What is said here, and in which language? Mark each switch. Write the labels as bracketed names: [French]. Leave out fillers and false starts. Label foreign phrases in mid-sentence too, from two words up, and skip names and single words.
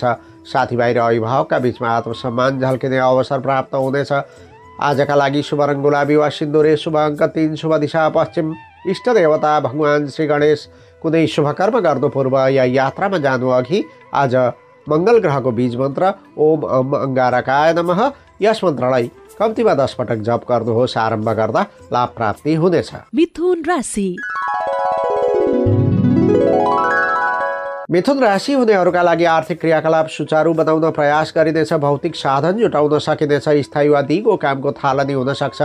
[Nepali] साथीभाइ र अभिभावकका बिचमा आत्मसम्मान झल्किने अवसर प्राप्त हुनेछ। आजका लागि शुभ रङ गुलाबी वा सिन्दुरे, शुभ अङ्क 3, शुभ दिशा पश्चिम। इष्ट देवता भगवान श्री गणेश। कुनै शुभकर्म गर्नु पूर्व या यात्रामा जानु अघि आज मङ्गल ग्रहको बीज मन्त्र [Sanskrit] ओम अम अङ्गारकाय नमः [Nepali] यस मन्त्रलाई कम्तीमा 10 पटक जप गर्नुहोस्। आरम्भ गर्दा लाभ प्राप्ति हुनेछ। मिथुन राशि। मिथुन राशि हुनेहरूका लागि आर्थिक क्रियाकलाप सुचारू बनाउन प्रयास गरिनेछ। भौतिक साधन जुटाउन सकिनेछ। स्थायी वा दिगो कामको थालनी हुन सक्छ।